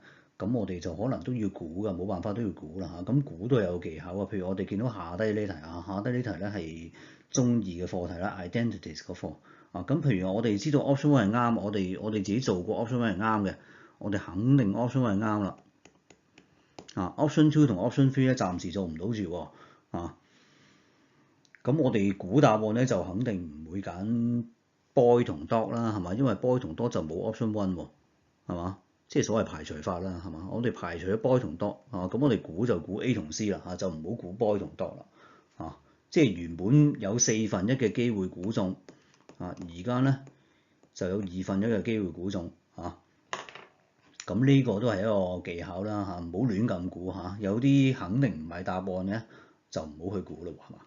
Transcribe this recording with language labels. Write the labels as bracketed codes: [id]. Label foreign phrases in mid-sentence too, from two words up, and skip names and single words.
[yue] 咁我哋就可能都要估㗎，冇辦法都要估啦嚇。咁估都有技巧啊，譬如我哋見到下低呢題下低呢題咧係中二嘅課題啦 ，identities 嗰課咁譬如我哋知道 [en] option one [yue] 係啱，我哋自己做過 [en] option one [yue] 係啱嘅，我哋肯定 [en] option one [yue] 係啱啦。 [en] option two [yue] 同 [en] option three [yue] 咧暫時做唔到住喎咁我哋估答案咧就肯定唔會揀 boy 同 dog 啦，係嘛？因為 boy 同 dog 就冇 [en] option one [yue] 喎，係嘛？即係所謂排除法啦，係嘛？我哋排除咗 boy 同 dog 咁我哋估就估 A 同 C 啦就唔好估 boy 同 dog 啦即係原本有1/4嘅機會估中而家咧就有2/1嘅機會估中咁呢個都係一個技巧啦唔好亂咁估有啲肯定唔係答案咧就唔好去估咯，係嘛？